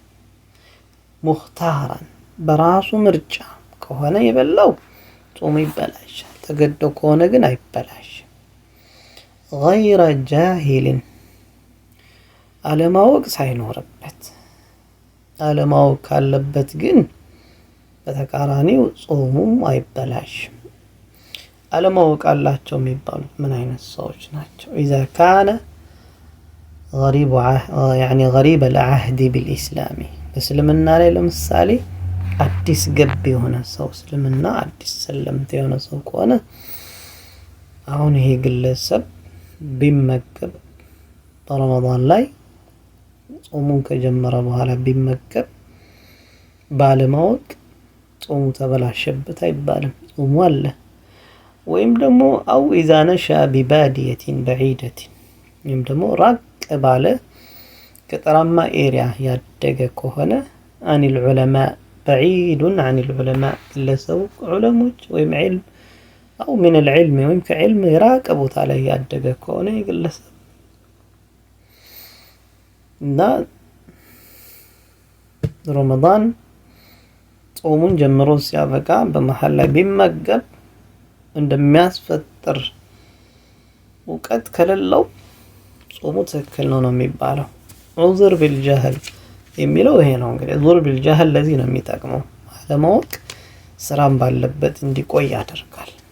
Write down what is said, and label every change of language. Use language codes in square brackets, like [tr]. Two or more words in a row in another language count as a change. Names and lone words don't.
[am] ሙኽታራን በራሱ ምርጫ ከሆነ የበላው ጾሙ ይበላሻል። ተገደው ከሆነ ግን አይበላሽ። [ar] غير جاهل [am] አለማወቅ ሳይኖርበት አለማወቅ ካለበት ግን በተቃራኒው ጾሙም አይበላሽም። አለማወቅ አላቸው የሚባሉት ምን አይነት ሰዎች ናቸው? [ar] إذا كان غريب العهد بالإسلام [am] በእስልምና ላይ ለምሳሌ አዲስ ገብ የሆነ ሰው እስልምና አዲስ ሰለምት የሆነ ሰው ከሆነ አሁን ይሄ ግለሰብ ቢመገብ በረመዳን ላይ ጾሙን ከጀመረ በኋላ ቢመገብ ባለማወቅ ጾሙ ተበላሸበት አይባልም። ጾሙ አለ። ወይም ደግሞ አው [ar] إذا نشأ ببادية بعيدة [am] ወይም ደግሞ ራቅ ባለ ገጠራማ ኤሪያ ያደገ ከሆነ [ar] عن العلماء بعيد عن العلماء [am] ግለሰቡ ዑለሞች ወይም ዒልም አው [ar] من العلم [am] ወይም ከዕልም የራቀ ቦታ ላይ ያደገ ከሆነ ግለሰብ እና ረመዳን ጾሙን ጀምሮ ሲያበቃ በመሃል ላይ ቢመገብ እንደሚያስፈጥር እውቀት ከሌለው ጾሙ ትክክል ነው የሚባለው። [ar] عذر بالجهل [am] የሚለው ይሄ ነው። እንግዲህ [ar] عذر بالجهل [am] ለዚህ ነው የሚጠቅመው። አለማወቅ ስራም ባለበት እንዲቆይ ያደርጋል።